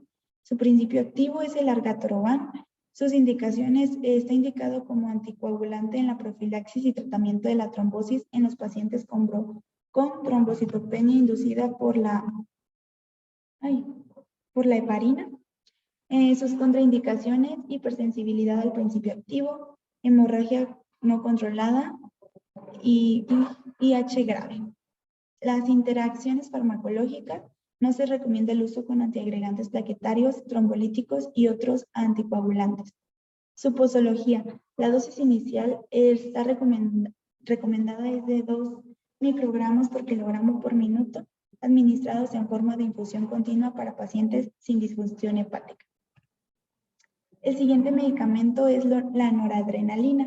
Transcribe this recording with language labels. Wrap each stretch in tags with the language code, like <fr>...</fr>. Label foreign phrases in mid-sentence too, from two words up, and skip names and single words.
<es>Su principio activo es el argatroban. Sus indicaciones, está indicado como anticoagulante en la profilaxis y tratamiento de la trombosis en los pacientes con trombocitopenia inducida por la heparina. Sus contraindicaciones, hipersensibilidad al principio activo, hemorragia no controlada y IH grave. Las interacciones farmacológicas, no se recomienda el uso con antiagregantes plaquetarios, trombolíticos y otros anticoagulantes. Su posología, la dosis inicial está recomendada es de 2 microgramos por kilogramo por minuto, administrados en forma de infusión continua para pacientes sin disfunción hepática. El siguiente medicamento es la noradrenalina.</es>